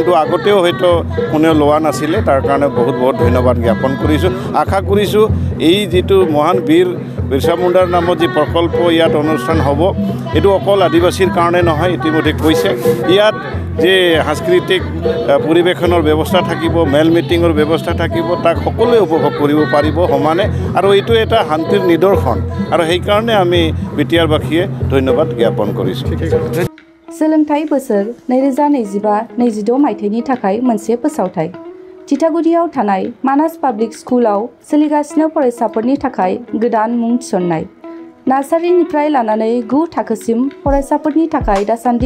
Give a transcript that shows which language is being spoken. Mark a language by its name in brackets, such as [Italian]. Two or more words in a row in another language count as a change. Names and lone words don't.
[Assamese] আগতেও হয়তো কোনেও লোৱা নাছিলে তাৰ কাৰণে বহুত ধন্যবাদ জ্ঞাপন কৰিছোঁ আশা কৰিছোঁ এই যিটো মহান বীৰ বিৰছা মুণ্ডাৰ নামত যি প্ৰকল্প ইয়াত অনুষ্ঠান হ'ব এইটো অকল আদিবাসীৰ কাৰণে নহয় ইতিমধ্যে কৈছে ইয়াত যে সাংস্কৃতিক পৰিৱেশনৰ ব্যৱস্থা থাকিব মেল মিটিঙৰ ব্যৱস্থা থাকিব তাক সকলোৱে উপভোগ কৰিব পাৰিব সমানে আৰু এইটো এটা শান্তিৰ নিদৰ্শন আৰু সেইকাৰণে আমি বিটিআৰবাসীয়ে ধন্যবাদ জ্ঞাপন কৰিছোঁ [Bodo] सोलोंथाइ बोसोर 2025-26 मायथाइनि थाखाय मोनसे फोसावथाय तितागुरियाव थानाय मानास पाब्लिक स्कुलाव सोलिगासिनो फरायसाफोरनि थाखाय गोदान मुं थिसननाय नार्सारिनिफ्राय लानानै 9 थाखोसिम फरायसाफोरनि थाखाय दासान्दि